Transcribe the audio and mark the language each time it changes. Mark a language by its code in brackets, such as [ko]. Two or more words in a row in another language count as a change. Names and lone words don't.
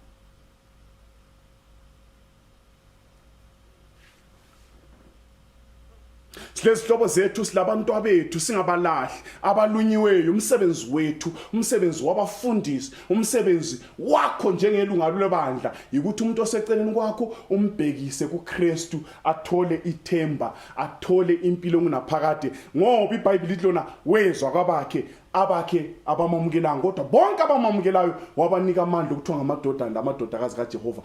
[zu] Silezihlobo zethu, silabantu abethu singabalahli abalunyiweyo. Umsebenzi wethu, umsebenzi wabafundisi, umsebenzi wakho njengelunga lebandla yikuthi umuntu oseceleni kwakho umbhekise kuKristu, athole ithemba, athole impilo kunaphakade. Ngoba iBhayibheli lithi lona wezwa kwabakhe abakhe abamukelanga, kodwa bonke abamamukelayo wabanika amandla ukuthiwa ngamadoda namadodakazi kaJehova.